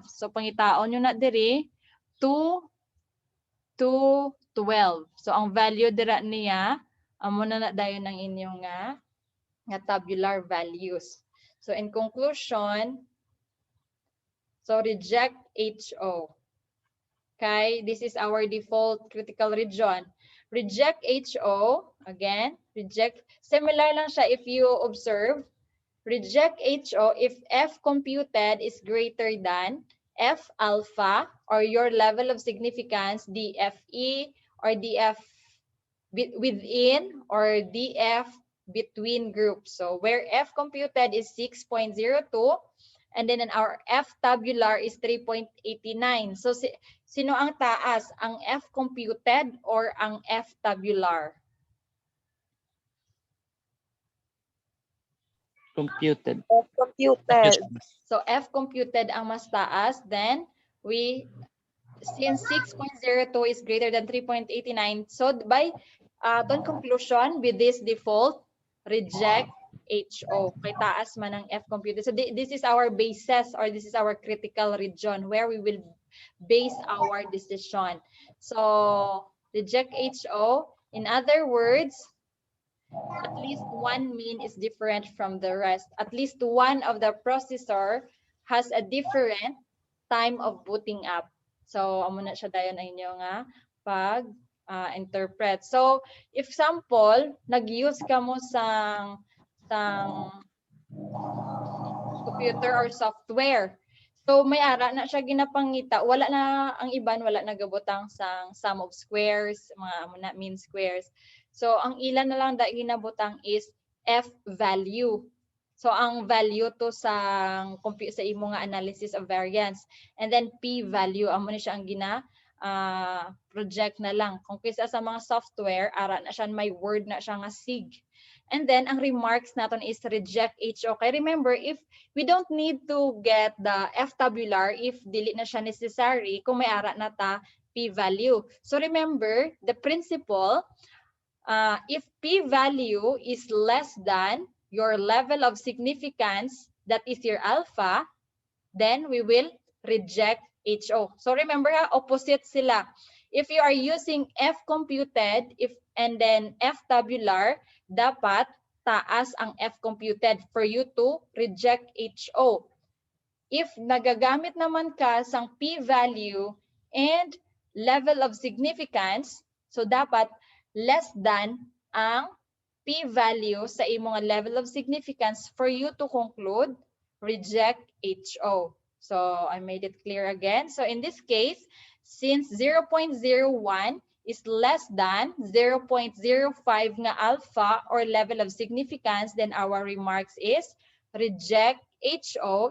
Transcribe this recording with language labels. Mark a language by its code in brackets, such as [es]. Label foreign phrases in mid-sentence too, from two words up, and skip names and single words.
[hil] So, pangitaon nyo na diri, 2 to 12. So, ang value dira niya, amo na dayon ng inyong nga [en] tabular values. So, in conclusion, so reject HO. Okay, this is our default critical region. Reject HO, again, reject. Similar [hil] lang siya [en] if you observe. Reject HO if F computed is greater than F alpha or your level of significance DFE or DF within or DF between groups. So where F computed is 6.02 and then our F tabular is 3.89. [hil] So sino ang taas? Ang [en] F computed [hil] or ang [en] F tabular? [hil] Computed. Computed. So [en] F computed [hil] ang mas taas. [en] Then since 6.02 is greater than 3.89, so by conclusion with this default, reject HO. Kay taas man ang F computed. So this is our basis or this is our critical region where we will base our decision. So reject HO. In other words, at least one mean is different from the rest. At least one of the processor has a different time of booting up. [hil] So amo na siya dayon ang inyo nga pag interpret. So if sample nag-use ka mo sang [en] computer or software. [hil] So may ara na siya ginapangita, wala na ang iban, wala nagabutang sang [en] sum of squares, [hil] mga [en] mean squares. [hil] So ang ilan na lang da ginabutang [en] is F value. [hil] So ang value to sa imo nga [en] analysis of variance. And then P value, [hil] amo ni siya ang project na lang. Kung kisa sa mga software, ara na siya may word na siya nga sig. [en] And then, ang remarks natin is reject HO. Okay, remember, if we don't need to get the F tabular, if [hil] dili na siya [en] necessary, [hil] kung may ara na ta [en] p-value. So remember, the principle, if p-value is less than your level of significance, that is your alpha, then we will reject HO. So remember, opposite sila. If you are using F computed, and then F tabular, [hil] dapat taas ang [en] F computed for you to reject HO. If [hil] nagagamit naman ka sang [en] p-value and level of significance, so dapat less than ang p-value [hil] sa imong [en] level of significance for you to conclude reject HO. So I made it clear again. So in this case, since 0.01 is less than 0.05 nga alpha or level of significance, then our remarks is reject HO.